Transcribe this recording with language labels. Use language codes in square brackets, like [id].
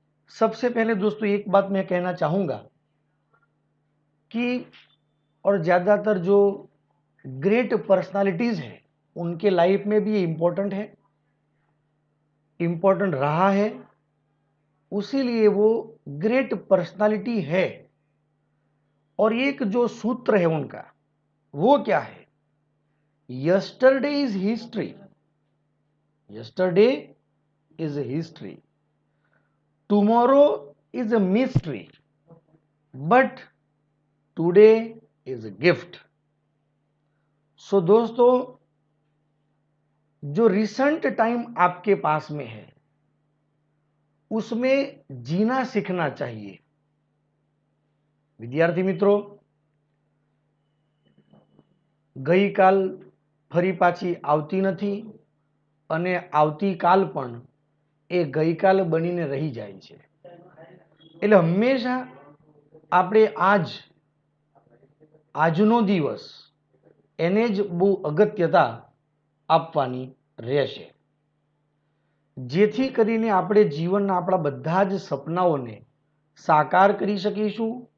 [hi] सबसे पहले दोस्तों एक बात मैं कहना चाहूँगा कि और ज़्यादातर जो ग्रेट पर्सनालिटीज़ हैं उनके लाइफ में भी ये इम्पोर्टेंट है, इम्पोर्टेंट रहा है, उसीलिए वो ग्रेट पर्सनालिटी है. और एक जो सूत्र है उनका, वो क्या है? [en] Yesterday is history, yesterday is history, tomorrow is a mystery, but today is a gift. [hi] सो दोस्तों, जो रिसेंट टाइम आपके पास में है उसमें जीना सीखना चाहिए. [gu] विद्यार्थी मित्रों, गई काल फरी पाછી આવતી નથી અને આવતીકાલ પણ એ ગઈકાલ બનીને રહી જાય છે. એટલે હંમેશા આપણે આજનો દિવસ એને જ બહુ અગત્યતા આપવાની રહેશે, જેથી કરીને આપણે જીવનના આપણા બધા જ સપનાઓને સાકાર કરી શકીશું.